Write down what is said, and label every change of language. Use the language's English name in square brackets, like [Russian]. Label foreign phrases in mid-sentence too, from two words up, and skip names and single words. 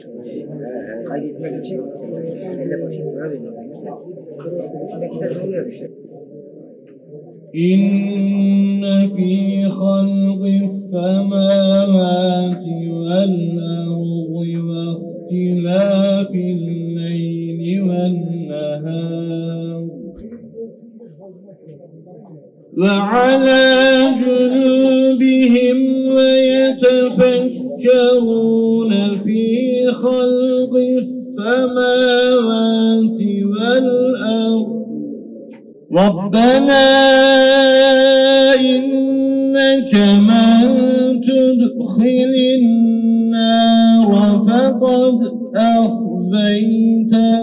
[Turkish] Kaydetmek için elle başı para veriyormuş. Belki de doğru yazmışlar. [Arabic] إن في خلق السماوات والأرض واختلاف الليل والنهار وعلى جنوبهم ويتفكرون في خلق السماوات والأرض ربنا إنك من تدخل النار فقد أخزيته.